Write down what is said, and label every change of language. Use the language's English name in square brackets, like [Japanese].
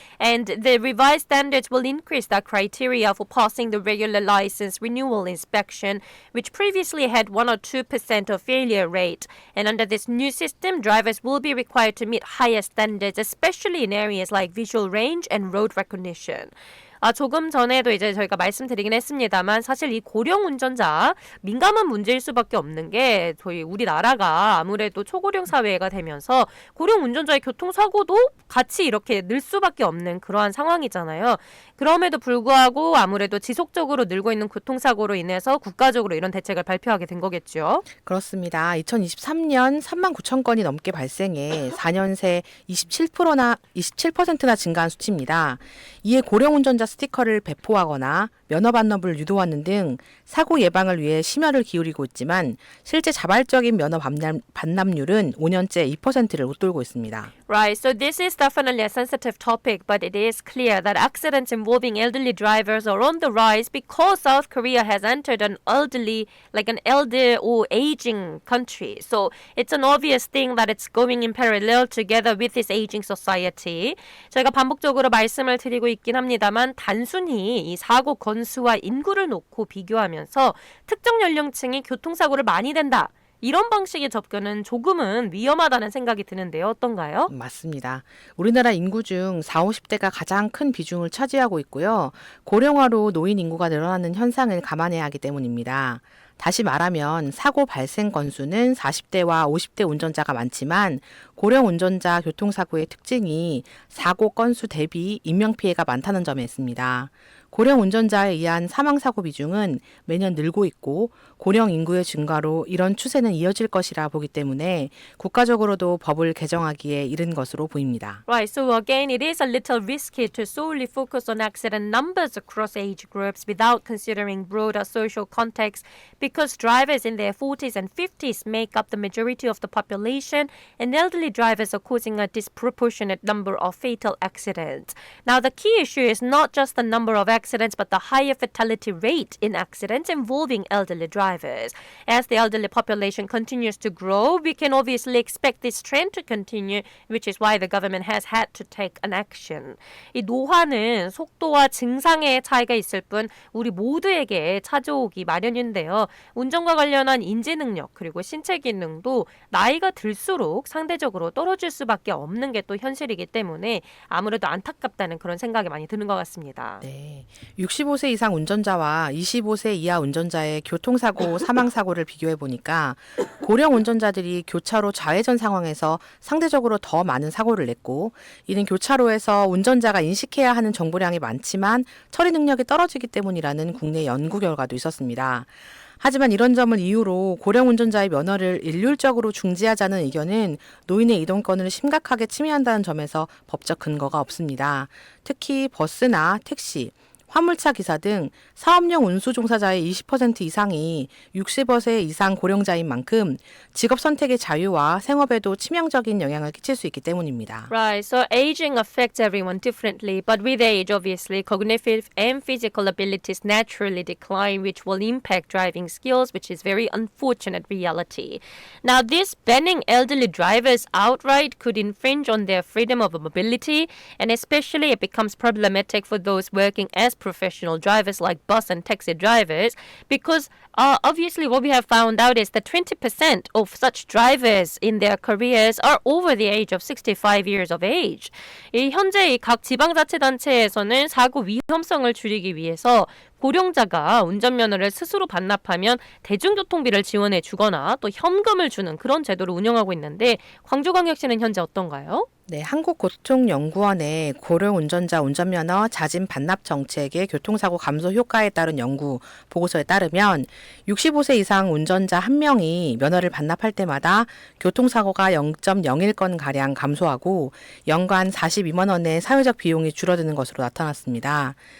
[English] And the revised standards will increase the criteria for passing the regular license renewal inspection, which previously had 1 or 2% of failure rate. And under this new system, drivers will be required to meet higher standards, especially in areas like visual range and road recognition. [Korean] 조금 전에도 이제 저희가 말씀드리긴 했습니다만 사실 이 고령 운전자 민감한 문제일 수밖에 없는 게 저희 우리나라가 아무래도 초고령 사회가 되면서 고령 운전자의 교통사고도 같이 이렇게 늘 수밖에 없는 그러한 상황이잖아요. 그럼에도 불구하고 아무래도 지속적으로 늘고 있는 교통사고로 인해서 국가적으로 이런 대책을 발표하게 된 거겠죠. 그렇습니다. 2023년 3만 9천 건이 넘게 발생해 4년 새 27%나 증가한 수치입니다. 이에 고령 운전자 스티커를 배포하거나 면허 반납을 유도하는 등 사고 예방을 위해 심혈을 기울이고 있지만 실제 자발적인 면허 반납률은 5년째 2%를 웃돌고 있습니다. [English] Right, so this is definitely a sensitive topic, but it is clear that accidents involving elderly drivers are on the rise because South Korea has entered an elder or aging country. So it's an obvious thing that it's going in parallel together with this aging society. [Korean] 저희가 반복적으로 말씀을 드리고 있긴 합니다만 단순히 이 사고 건수와 인구를 놓고 비교하면서 특정 연령층이 교통사고를 많이 낸다. 이런 방식의 접근은 조금은 위험하다는 생각이 드는데요. 어떤가요? 맞습니다. 우리나라 인구 중 40, 50대가 가장 큰 비중을 차지하고 있고요. 고령화로 노인 인구가 늘어나는 현상을 감안해야 하기 때문입니다. 다시 말하면 사고 발생 건수는 40대와 50대 운전자가 많지만 고령 운전자 교통사고의 특징이 사고 건수 대비 인명피해가 많다는 점에 있습니다. 고령 운전자에 의한 사망사고 비중은 매년 늘고 있고 고령 인구의 증가로 이런 추세는 이어질 것이라 보기 때문에 국가적으로도 법을 개정하기에 이른 것으로 보입니다. [English] Right, so again, it is a little risky to solely focus on accident numbers across age groups without considering broader social context because drivers in their 40s and 50s make up the majority of the population and elderly drivers are causing a disproportionate number of fatal accidents. Now, the key issue is not just the number of accidents but the higher fatality rate in accidents involving elderly drivers. As the elderly population continues to grow, we can obviously expect this trend to continue, which is why the government has had to take an action. [Korean] 이 노화는 속도와 증상의 차이가 있을 뿐 우리 모두에게 찾아오기 마련인데요. 운전과 관련한 인지 능력 그리고 신체 기능도 나이가 들수록 상대적으로 떨어질 수밖에 없는 게 또 현실이기 때문에 아무래도 안타깝다는 그런 생각이 많이 드는 것 같습니다. 네. 65세 이상 운전자와 25세 이하 운전자의 교통사고, 사망사고를 비교해 보니까 고령 운전자들이 교차로 좌회전 상황에서 상대적으로 더 많은 사고를 냈고 이는 교차로에서 운전자가 인식해야 하는 정보량이 많지만 처리 능력이 떨어지기 때문이라는 국내 연구 결과도 있었습니다. 하지만 이런 점을 이유로 고령 운전자의 면허를 일률적으로 중지하자는 의견은 노인의 이동권을 심각하게 침해한다는 점에서 법적 근거가 없습니다. 특히 버스나 택시, 화물차 기사 등 사업용 운수 종사자의 20% 이상이 60세 이상 고령자인 만큼 직업 선택의 자유와 생업에도 치명적인 영향을 끼칠 수 있기 때문입니다. [English] Right, so aging affects everyone differently, but with age, obviously, cognitive and physical abilities naturally decline, which will impact driving skills, which is very unfortunate reality. Now, this banning elderly drivers outright could infringe on their freedom of mobility, and especially it becomes problematic for those working as professional drivers like bus and taxi drivers, because obviously what we have found out is that 20% of such drivers in their careers are over the age of 65 years of age. [Korean] 현재 각 지방자치단체에서는 사고 위험성을 줄이기 위해서 고령자가 운전면허를 스스로 반납하면 대중교통비를 지원해 주거나 또 현금을 주는 그런 제도를 운영하고 있는데 광주광역시는 현재 어떤가요? 네, 한국교통연구원의 고령운전자 운전면허 자진 반납 정책의 교통사고 감소 효과에 따른 연구 보고서에 따르면 65세 이상 운전자 1명이 면허를 반납할 때마다 교통사고가 0.01건가량 감소하고 연간 42만 원의 사회적 비용이 줄어드는 것으로 나타났습니다.